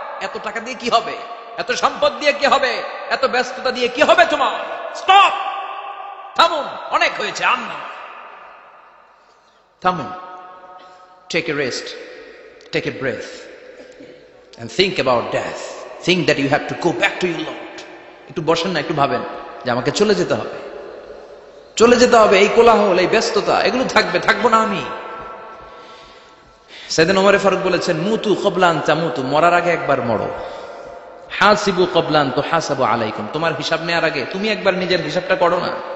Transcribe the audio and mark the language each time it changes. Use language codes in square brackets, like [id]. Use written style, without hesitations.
[bn] এত টাকা দিয়ে কি হবে? এত সম্পদ দিয়ে কি হবে? এত ব্যস্ততা দিয়ে কি হবে তোমার? স্টপ, থামুন, অনেক হয়েছে, আর না। [en] থামুন, take a rest, take a breath and think about death. Think that you have to go back to your Lord. [bn] একটু বসেন না, একটু ভাবেন যে আমাকে চলে যেতে হবে, চলে যেতে হবে। এই কোলাহল, এই ব্যস্ততা এগুলো থাকবে, থাকবো না আমি। সাইয়েদনা ওমর ফারুক বলেছেন, [ar] মুতু ক্বাবলা আন তামুতু, [bn] মরার আগে একবার মরো। [ar] হাসিবু ক্বাবলা আন তুহাসাবু আলাইকুম, [bn] তোমার হিসাব নেওয়ার আগে তুমি একবার নিজের হিসাবটা করো না।